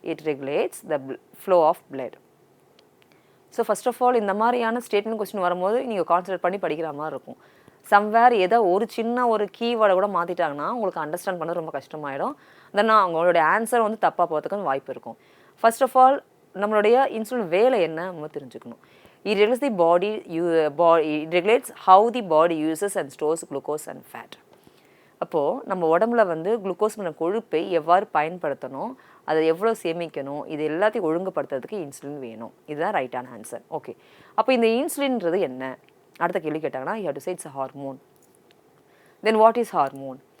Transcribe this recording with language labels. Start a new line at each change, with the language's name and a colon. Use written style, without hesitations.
English: It regulates the flow of blood.
Tamil: So first of all இந்த மாதிரியான statement question வரும்போது நீங்கள் கான்சன்ட்ரேட் பண்ணி படிக்கிற மாதிரி இருக்கும். சம்வேர் ஏதோ ஒரு சின்ன ஒரு கீவேர்டை கூட மாற்றிட்டாங்கன்னா உங்களுக்கு அண்டர்ஸ்டாண்ட் பண்ண ரொம்ப கஷ்டமாயிடும். தென் அவங்களுடைய ஆன்சர் தப்பாக போகிறதுக்கு வாய்ப்பு இருக்கும். ஃபர்ஸ்ட் ஆஃப் ஆல் நம்மளுடைய இன்சுலின் வேலை என்ன நம்ம தெரிஞ்சுக்கணும்.
English: It regulates the body. It regulates how the body uses and stores glucose and fat.
Tamil: அப்போது நம்ம உடம்புல குளுக்கோஸ் மற்றும் கொழுப்பை எவ்வாறு பயன்படுத்தணும், அதை எவ்வளோ சேமிக்கணும், இது எல்லாத்தையும் ஒழுங்குபடுத்துறதுக்கு இன்சுலின் வேணும். இதுதான் ரைட்டான ஆன்சர். ஓகே, அப்போ இந்த இன்சுலின்றது என்ன? அடுத்த கேள்வி கேட்டாங்கன்னா,
English: You have to say it's a hormone. Then what is hormone?